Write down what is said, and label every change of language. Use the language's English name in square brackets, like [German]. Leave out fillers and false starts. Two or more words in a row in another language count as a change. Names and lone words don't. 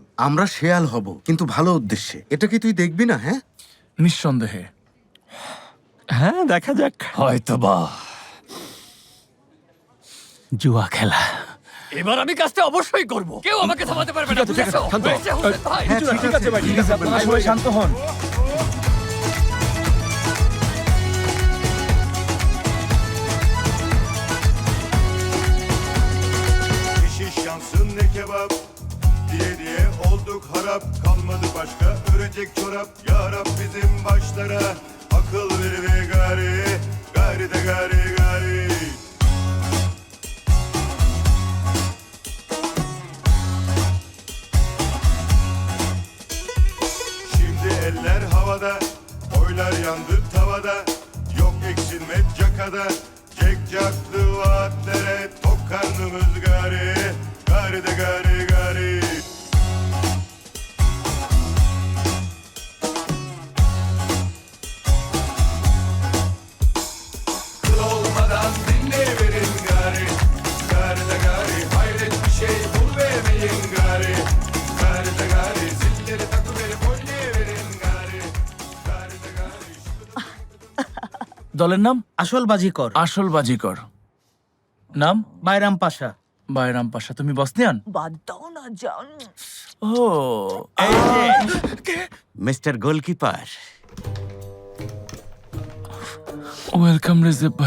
[Bangla] আমরা শেয়াল হব, কিন্তু ভালো উদ্দেশ্যে। এটা কি তুই দেখবি না? হ্যাঁ, নিঃসন্দেহে। হ্যাঁ, দেখা যাক। হয়তো বা। জুয়া খেলা এবার আমি কাজটা অবশ্যই করব, কেউ আমাকে থামাতে পারবে না। ঠিক আছে, ঠিক আছে, বুঝেছো? শান্ত হ। হয়েছে, হুসেন ভাই। হ্যাঁ, ঠিক আছে ভাই, ঠিক আছে। আপনারা সবাই শান্ত হন। [Turkish] Şiş yansın ne kebap diye diye olduk harap. Kalmadı başka örecek çorap. Ya Rab bizim başlara akıl ver ve gari. Gari de gari gari. Şimdi eller havada, oylar yandı tavada. Yok eksilme cakada, cekcaklı vaatlere tok karnımız gari. Gari de gari gari. Kıl olmadan dinleyiverin gari. Gari de gari, hayret bir şey bul vermeyin gari. Gari de gari, zilleri takıverip oynayıverin gari. Gari de gari. [Bangla] দলের নাম আসল বাজিকর আসল বাজিকর। নাম বাইরাম পাশা। বাইরাম পাশা। তুমি বসনিয়ান? বাদ দাও না, জান। ও, [English] Mister goalkeeper, [Bangla] ওয়েলকাম রেজেপ ভাই।